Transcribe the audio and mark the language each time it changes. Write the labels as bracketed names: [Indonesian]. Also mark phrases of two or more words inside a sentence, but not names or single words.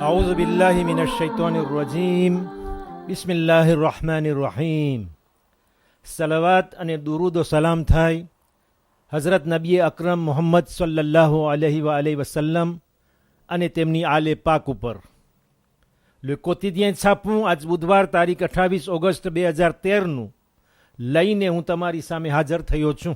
[Arabic] أعوذ بالله من الشيطان الرجيم بسم الله الرحمن الرحيم [Gujarati] સલાવત અને દુરૂદ ઓ સલામ થાય હઝરત નબી અકરમ મોહમ્મદ [Arabic] صلى الله عليه وسلم [Gujarati] અને તેમની આલે પાક ઉપર. લે કોતિદિયન છાપું આજ બુધવાર તારીખ 28 ઓગસ્ટ 2013 લઈને હું તમારી સામે હાજર થયો છું.